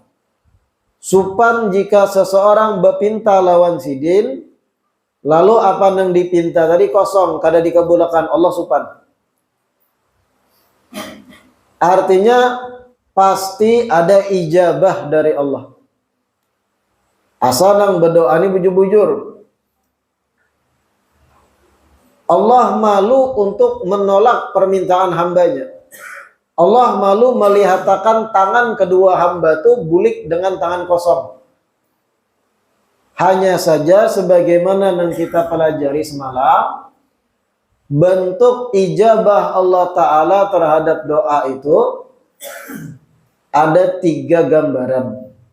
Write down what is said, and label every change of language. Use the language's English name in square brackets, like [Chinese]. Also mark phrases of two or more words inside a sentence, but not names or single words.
[Banjar] Supan jika seseorang berpinta lawan sidin, lalu apa yang dipinta tadi kosong, kada dikabulkan, Allah supan. [Indonesian] Artinya pasti ada ijabah dari Allah. [Banjar] Asal nang berdoa ini bujur-bujur. [Indonesian] Allah malu untuk menolak permintaan hambanya. Allah malu melihatkan tangan kedua hamba itu bulik dengan tangan kosong. Hanya saja sebagaimana yang kita pelajari semalam, bentuk ijabah Allah Ta'ala terhadap doa itu ada 3 gambaran.